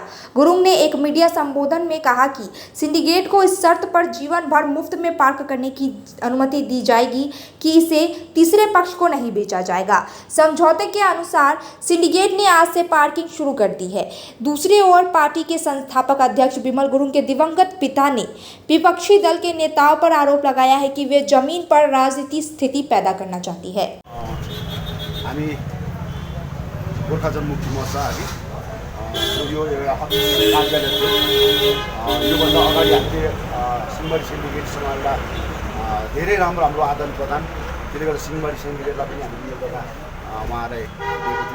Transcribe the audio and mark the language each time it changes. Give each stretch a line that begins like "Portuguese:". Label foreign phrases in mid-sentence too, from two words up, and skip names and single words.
Hindi: गुरुंग ने एक मीडिया संबोधन में कहा कि सिंडिकेट को इस शर्त पर जीवन भर मुफ्त में पार्क करने की अनुमति दी जाएगी कि इसे तीसरे पक्ष को नहीं बेचा जाएगा। समझौते के अनुसार सिंडिकेट ने आज से पार्किंग शुरू कर दी है। दूसरी ओर पार्टी के संस्थापक अध्यक्ष बिमल गुरुंग के दिवंगत पिता ने विपक्षी दल के नेताओं पर आरोप लगाया है कि वे जमीन पर राजनीति स्थिति पैदा करना चाहती है।
Nepali: हामी गोर्खा जनमुक्ति मोर्चा यो कार्यालय योभन्दा अगाडि हामीले सिंहमारी सिन्डिकेटसँग एउटा धेरै राम्रो आदान प्रदान, त्यसले गर्दा सिंहमारी सिन्डिकेटलाई पनि हामीले यो एउटा उहाँलाई दिएको थियौँ।